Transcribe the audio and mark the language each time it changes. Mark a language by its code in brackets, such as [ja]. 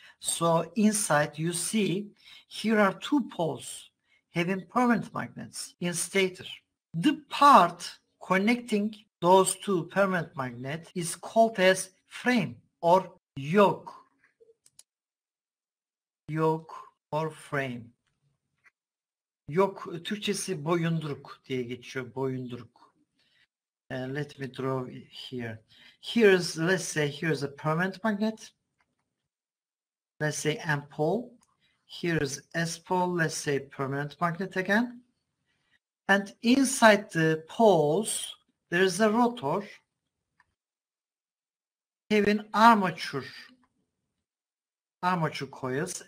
[en] So inside you see here are two poles having permanent magnets in stator. The part connecting those two permanent magnets is called as frame or yoke. Yoke or frame. [tr] Yoke Türkçesi boyunduruk diye geçiyor. [en] Boyunduruk. Let me draw it here. Here's, let's say, here's a permanent magnet. Let's say N pole. Here's S pole. Let's say permanent magnet again. And inside the poles, there is a rotor having armature coils.